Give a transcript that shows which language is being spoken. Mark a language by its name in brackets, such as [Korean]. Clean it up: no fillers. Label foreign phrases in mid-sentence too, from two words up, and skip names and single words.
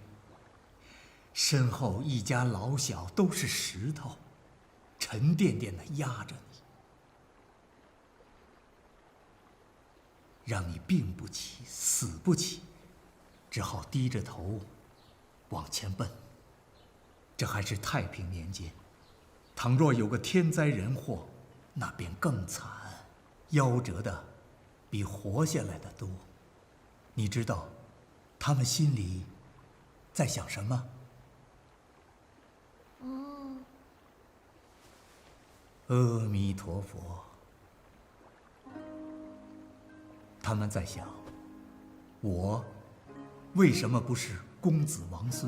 [Chinese] 身後一家老小都是石頭，沉甸甸地壓着你，讓你病不起，死不起，只好低着頭往前奔。這還是太平年間， 倘若有個天災人禍，那便更慘，夭折的比活下來的多。你知道他們心裡在想什麼？阿彌陀佛。他們在想，我為什麼不是公子王孫？